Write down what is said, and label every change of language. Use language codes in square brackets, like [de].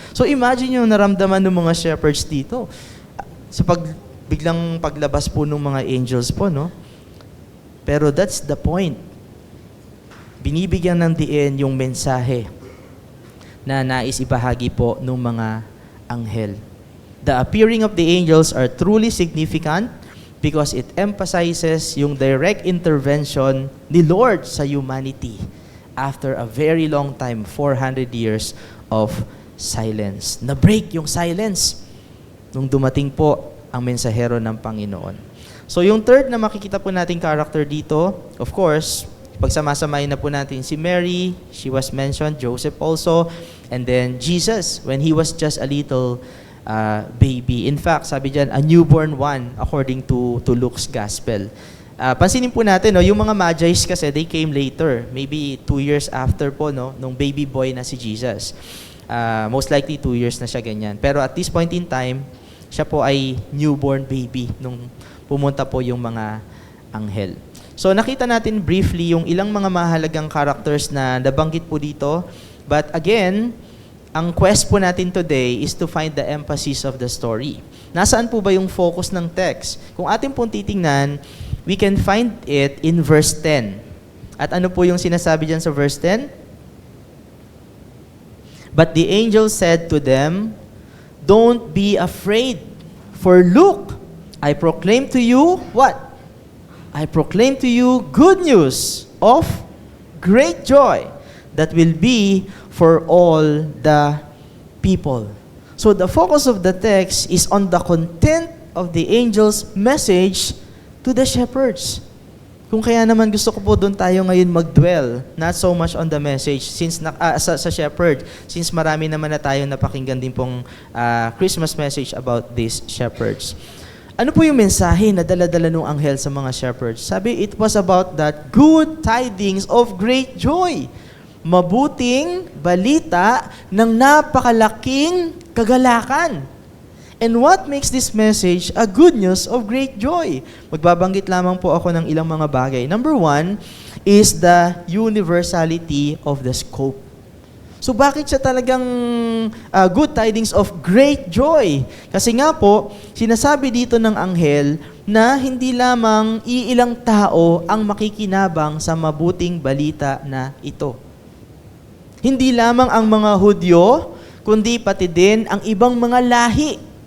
[en] So imagine [tl] yung naramdaman ng mga shepherds dito. Sa biglang paglabas po ng mga angels po, Pero [en] that's the point. [tl] Binibigyan ng diin yung mensahe na nais ibahagi po ng mga anghel. [en] The appearing of the angels are truly significant because it emphasizes yung direct intervention [tl] ni Lord sa [en] humanity after a very long time, 400 years of silence. [tl] Na-break yung silence nung dumating po ang mensahero ng Panginoon. [en] So yung third [tl] na makikita po nating [en] character dito, of course, [tl] pagsamasamahin na po natin si [en] Mary, she was mentioned, Joseph also, and then Jesus, when he was just a little baby. In fact, [tl] sabi dyan, [en] a newborn one, according to Luke's Gospel. [tl] Pansinin po natin, no, yung mga Magi's kasi, [en] they came later, maybe 2 years after [tl] po, no, nung baby boy na si Jesus. [en] Most likely 2 years [tl] na siya ganyan. Pero [en] at this point in time, [tl] siya po ay newborn baby nung pumunta po yung mga anghel. So nakita natin briefly yung ilang mga mahalagang characters na nabanggit po dito. [en] But again, ang quest [tl] po natin [en] today is to find the emphasis of the story. [tl] Nasaan po ba yung focus ng text? Kung atin pong titingnan, [en] we can find it in verse 10. [tl] At ano po yung sinasabi dyan sa verse 10? [en] But the angel said to them, "Don't be afraid, for look, I proclaim to you," what? "I proclaim to you good news of great joy that will be for all the people." So the focus of the text is on the content of the angel's message to the shepherds. [tl] Kung kaya naman gusto ko po doon tayo ngayon mag-dwell, [en] not so much on the message since [tl] sa shepherd, since marami naman na tayo napakinggan din pong Christmas message about these shepherds. Ano po yung mensahe na dala-dala ng anghel sa mga shepherds? Sabi, [en] it was about that good tidings of great joy. [tl] Mabuting balita ng napakalaking kagalakan. [en] And what makes this message a good news of great joy? [tl] Magbabanggit lamang po ako ng ilang mga bagay. [en] Number 1 is the universality of the scope. So [tl] bakit siya talagang [en] good tidings of great joy? [tl] Kasi nga po, sinasabi dito ng anghel na hindi lamang iilang tao ang makikinabang sa mabuting balita na ito. Hindi lamang ang mga Hudyo, kundi pati din ang ibang mga lahi.